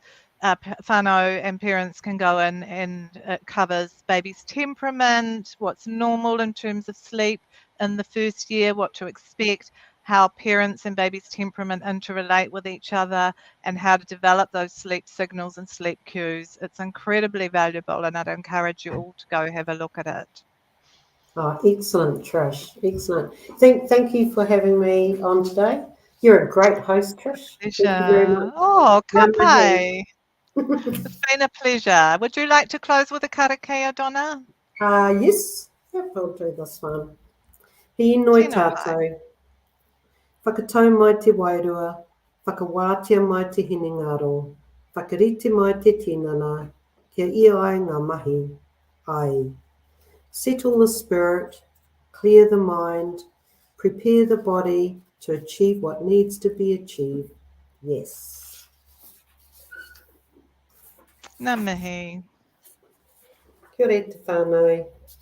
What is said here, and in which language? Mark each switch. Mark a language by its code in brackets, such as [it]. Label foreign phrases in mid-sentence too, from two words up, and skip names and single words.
[en] Whānau and parents can go in, and it covers baby's temperament, what's normal in terms of sleep in the first year, what to expect, how parents and baby's temperament interrelate with each other, and how to develop those sleep signals and sleep cues. It's incredibly valuable, and I'd encourage you all to go have a look at it. Oh, excellent, Trish. Excellent. Thank you for having me on today. You're a great host, Trish. Thank you very much. Pleasure. [mi] Oh, ka Ngā mihi. pai. [en] It's been a pleasure. Would you like to close with a karakia, Donna? Yes, yep, I'll do this one. [mi] He noi Tēnā pai. tātou. Whakatau mai te wairua. Whakawātia mai te hinengaro. Whakarite mai te tinana. Kia ia ai ngā mahi. Ai. [en] Settle the spirit. Clear the mind. Prepare the body to achieve what needs to be achieved. Yes. [mi] Ngā mihi. Kia ora te whānau.